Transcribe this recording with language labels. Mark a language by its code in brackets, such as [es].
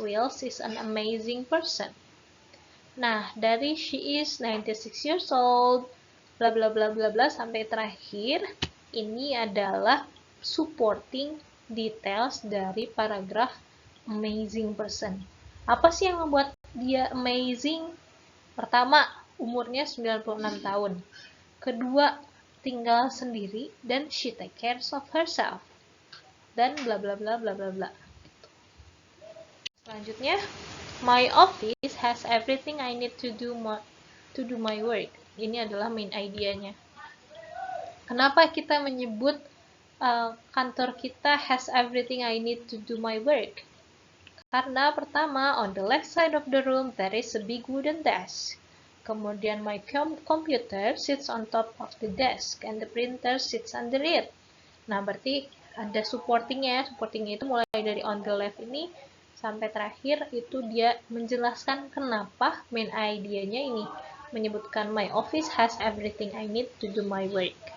[en] Wills, is an amazing person. [id] Nah, dari [en] she is 96 years old, [id] bla bla bla bla bla sampai terakhir, ini adalah supporting details dari paragraf amazing person. Apa sih yang membuat dia amazing? Pertama, umurnya 96 tahun. Kedua, tinggal sendiri dan [en] she take care of herself. [id] Dan bla bla bla bla bla bla. Selanjutnya, [en] my office has everything I need to do my work. [id] Ini adalah main idenya. Kenapa kita menyebut kantor kita [en] has everything I need to do my work? [id] Karena pertama, [en] on the left side of the room there is a big wooden desk. [id] Kemudian [en] my computer sits on top of the desk and the printer sits under it. [id] Nah, berarti ada supportingnya. Supportingnya itu mulai dari [en] on the left [id] ini sampai terakhir itu dia menjelaskan kenapa main idenya ini menyebutkan [en] my office has everything I need to do my work.